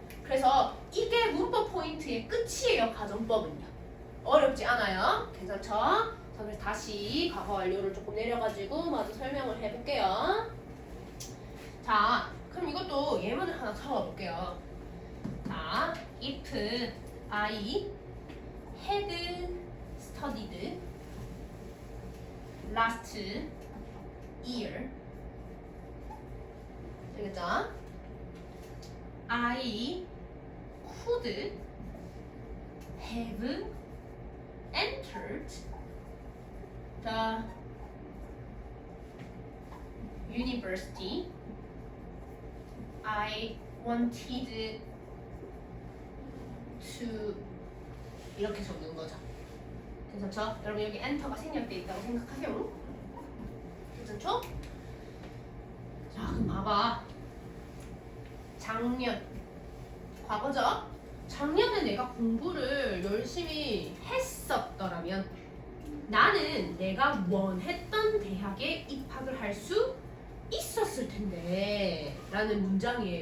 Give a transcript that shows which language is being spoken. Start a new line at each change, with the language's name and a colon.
Korean: 그래서 이게 문법 포인트의 끝이에요. 가정법은요. 어렵지 않아요. 괜찮죠? 자, 그래서 다시 과거 완료를 조금 내려가지고 마저 설명을 해볼게요. 자, 그럼 이것도 예문을 하나 적어볼게요.
English: 자, if I had studied last year,
Korean: 되겠죠?
English: I could have entered the university I wanted to
Korean: 이렇게 적는 거죠. 괜찮죠? 여러분 여기 엔터가 생략돼 있다고 생각하세요. 괜찮죠? 자, 그럼 봐봐. 작년 과거죠? 작년에 내가 공부를 열심히 했었더라면 나는 내가 원했던 대학에 입학을 할 수 있었을 텐데 라는 문장이에요.